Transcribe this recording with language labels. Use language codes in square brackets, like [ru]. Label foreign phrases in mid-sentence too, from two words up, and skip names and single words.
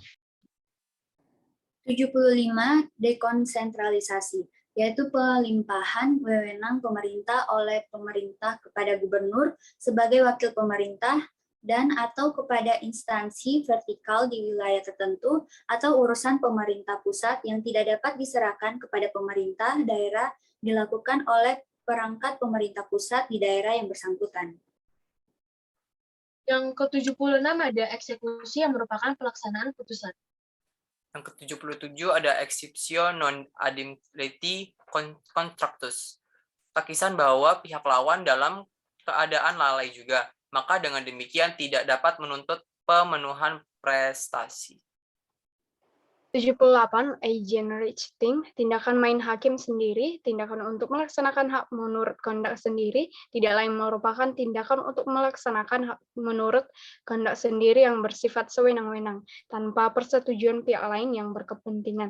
[id] 75 dekonsentralisasi, yaitu pelimpahan wewenang pemerintah oleh pemerintah kepada gubernur sebagai wakil pemerintah dan atau kepada instansi vertikal di wilayah tertentu atau urusan pemerintah pusat yang tidak dapat diserahkan kepada pemerintah daerah dilakukan oleh perangkat pemerintah pusat di daerah yang bersangkutan. Yang ke-76 ada eksekusi yang merupakan pelaksanaan putusan. Yang ke-77 ada [la] exceptio non adimpleti contractus, [id] takisan bahwa pihak lawan dalam keadaan lalai juga, maka dengan demikian tidak dapat menuntut pemenuhan prestasi. 78 eigenrechtting, tindakan main hakim sendiri, tindakan untuk melaksanakan hak menurut kehendak sendiri, tidak lain merupakan tindakan untuk melaksanakan hak menurut kehendak sendiri yang bersifat sewenang-wenang, tanpa persetujuan pihak lain yang berkepentingan.